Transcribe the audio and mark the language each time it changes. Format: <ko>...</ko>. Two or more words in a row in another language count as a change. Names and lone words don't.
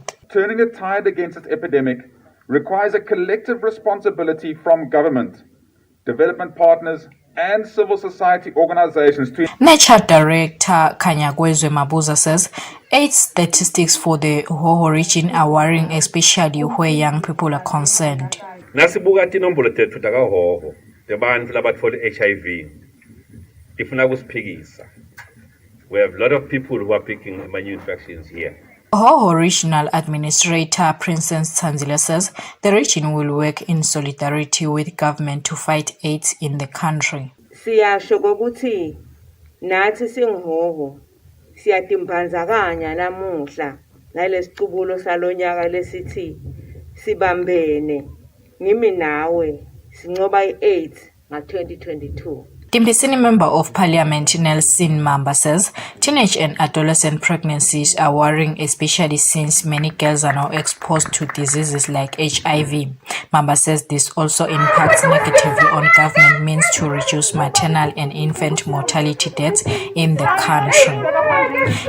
<en>Turning the tide against this epidemic requires a collective responsibility from government, development partners, and civil society organizations to... NECHA Director Kanyagwezwe Mabuza says AIDS statistics for the Hoho region are worrying, especially where young people are concerned.</en> <ss>Nasibuka tinombolo tethu takahoho tebantfu labatfole HIV tifuna kusiphikisa.</ss> <en>We have a lot of people who are picking new infections here. Hoho Regional Administrator Princess Tanzila says the region will work in solidarity with government to fight AIDS in the country.</en> <ss>Siyasho ukuthi nathi singihoho siyatimbandzakanya namuhla nalesicubulo salonyaka lesithi sibambene ngimi nawe sinqoba iAIDS nga-2022.</ss> <en>Timbisini Member of Parliament Nelson Mamba says teenage and adolescent pregnancies are worrying, especially since many girls are now exposed to diseases like HIV. Mamba says this also impacts negatively on government means to reduce maternal and infant mortality deaths in the country.</en>